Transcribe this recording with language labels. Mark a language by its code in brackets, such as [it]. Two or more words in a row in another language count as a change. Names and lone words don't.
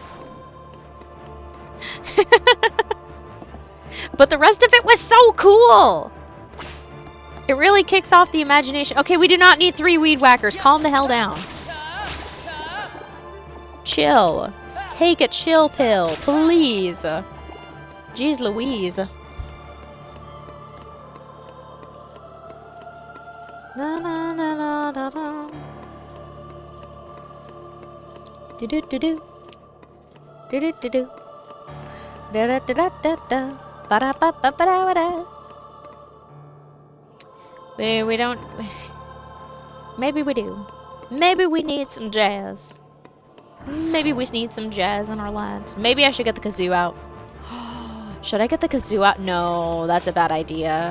[en] But the rest of it was so cool! It really kicks off the imagination. Okay, we do not need 3 weed whackers. Calm the hell down. Chill. Take a chill pill, please. Jeez Louise. Na na na na na na. Do do do do. Do do do do. Da da da da da. Ba da ba ba ba da da. We don't. Maybe we do. Maybe we need some jazz. Maybe we need some jazz in our lives. Maybe I should get the kazoo out. Should I get the kazoo out? No, that's a bad idea.